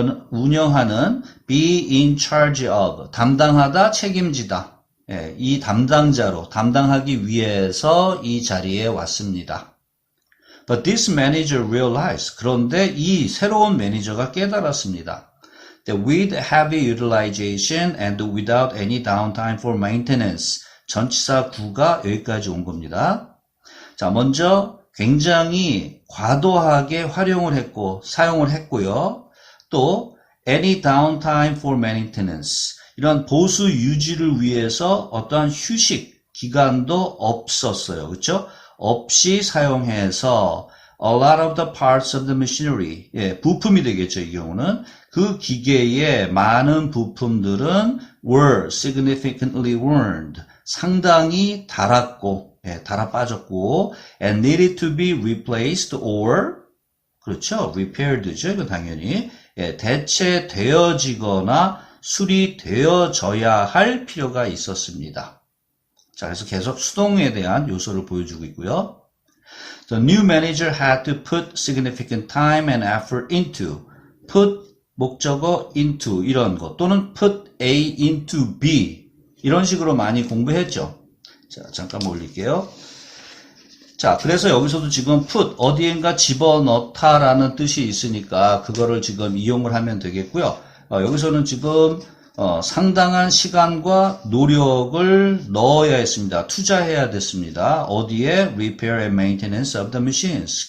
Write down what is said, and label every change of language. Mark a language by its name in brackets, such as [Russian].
[Korean] 운영하는 [English] be in charge of, [Korean] 담당하다, 책임지다. 예, 이 담당하기 위해서 이 자리에 왔습니다. [English] But this manager realized, [Korean] 그런데 이 새로운 매니저가 깨달았습니다. [English] That with heavy utilization and without any downtime for maintenance, [Korean] 전치사 구가 여기까지 온 겁니다. 자, 먼저 굉장히 과도하게 활용을 했고 사용을 했고요. 또 [English] any downtime for maintenance, [Korean] 이런 보수 유지를 위해서 어떠한 휴식 기간도 없었어요. 그렇죠? 없이 사용해서 [English] a lot of the parts of the machinery, [Korean] 예, 부품이 되겠죠. 이 경우는 그 기계의 많은 부품들은 [English] were significantly worn, [Korean] 상당히 닳았고, 예, 닳아 빠졌고, [English] and needed to be replaced or, [Korean] 그렇죠, repaired죠. 이거 당연히, 예, 대체되어지거나 수리되어져야 할 필요가 있었습니다. 자, 그래서 계속 수동에 대한 요소를 보여주고 있고요. [English] The new manager had to put significant time and effort into, put 목적어 into [Korean] 이런 거, 또는 [English] put A into B, [Korean] 이런 식으로 많이 공부했죠. 자, 잠깐만 올릴게요. 자, 그래서 여기서도 지금 put, 어디엔가 집어넣다라는 뜻이 있으니까 그거를 지금 이용을 하면 되겠고요. 여기서는 지금 상당한 시간과 노력을 넣어야 했습니다. 투자해야 됐습니다. 어디에? [English] Repair and maintenance of the machines.